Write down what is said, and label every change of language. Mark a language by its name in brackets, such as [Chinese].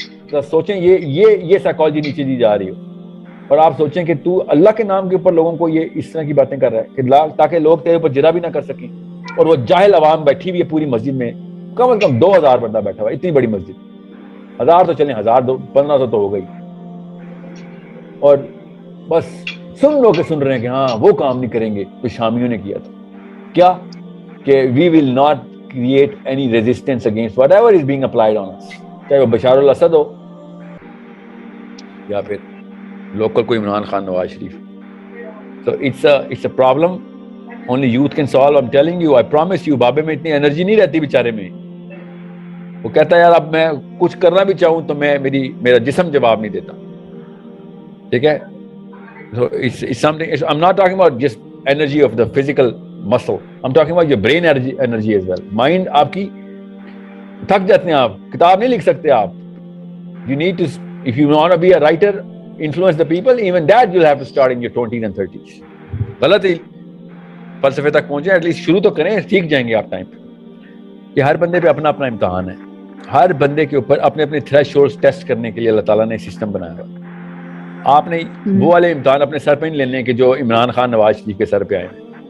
[Urdu] تو سوچیں یہ سائیکالوجی نیچے دی جا رہی ہو, اور آپ سوچیں کہ تو اللہ کے نام کے اوپر لوگوں کو یہ اس طرح کی باتیں کر رہا ہے کہ تاکہ لوگ تیرے اوپر جرا بھی نہ کر سکیں, اور وہ جاہل عوام بیٹھی ہوئی ہے پوری مسجد میں, کم از کم 2000 بندہ بیٹھا ہوا, اتنی بڑی مسجد, 1000 تو چلیں 1500 تو ہو گئی, اور بس سن لو کہ سن رہے ہیں کہ ہاں وہ کام نہیں کریں گے تو شامیوں نے کیا تھا. [English] کیا کہ we will not create any resistance against whatever is being applied on us, [Urdu] چاہے وہ بشار الاسد ہو یا پھر لوکل کوئی Imran Khan, Nawaz Sharif. [English] So it's a problem only youth can solve. I'm telling you, I promise you. [Urdu] بابے میں اتنی انرجی نہیں رہتی بیچارے میں. وہ کہتا ہے یار اب میں کچھ کرنا بھی چاہوں تو میرا جسم جواب نہیں دیتا. ٹھیک ہے, [English] so it's something. I'm not talking about just energy of the physical muscle. I'm talking about your brain energy as well. [Urdu] Mind آپ کی تھک جاتے ہیں, آپ کتاب نہیں لکھ سکتے آپ. [English] You need to, if you want to be a writer, influence the people, even that you'll have to start in your 20s and 30s. [Urdu] غلط ہی فلسفے تک پہنچے, [English] at least [Urdu] شروع تو کریں, سیکھ جائیں گے آپ ٹائم پہ. کہ ہر بندے پہ اپنا اپنا امتحان ہے, ہر بندے کے اوپر اپنے اپنے تھریش ہولڈز ٹیسٹ کرنے کے لیے اللہ تعالیٰ نے سسٹم بنایا ہے. آپ نے وہ والے امتحان اپنے سر پہ نہیں لینے کہ جو عمران خان نواز شریف کے سر پہ آئے ہیں.